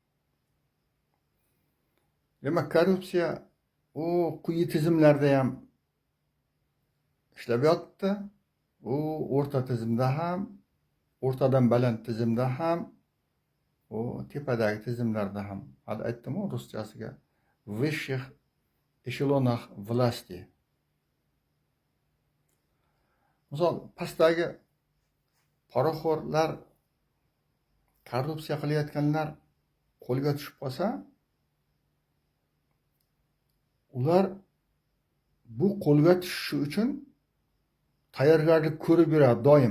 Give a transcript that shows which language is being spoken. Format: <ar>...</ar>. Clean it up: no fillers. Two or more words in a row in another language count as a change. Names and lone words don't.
<uz>Demak, korrupsiya u quyi tizimlarda ham ishlab yotdi. U o'rta tizimda ham, o'rtadan baland tizimda ham, u tepadagi tizimlarda ham. Hali aytdim-ku ruschasiga</uz> <ru>высших эшелонах власти.</ru> <uz>Misol, pastdagi poraxo'rlar, korrupsiya qilayotganlar qo'lga tushib qolsa, ular bu qo'lga tushishi uchun tayyorgarlik ko'rib yuradi doim.</uz>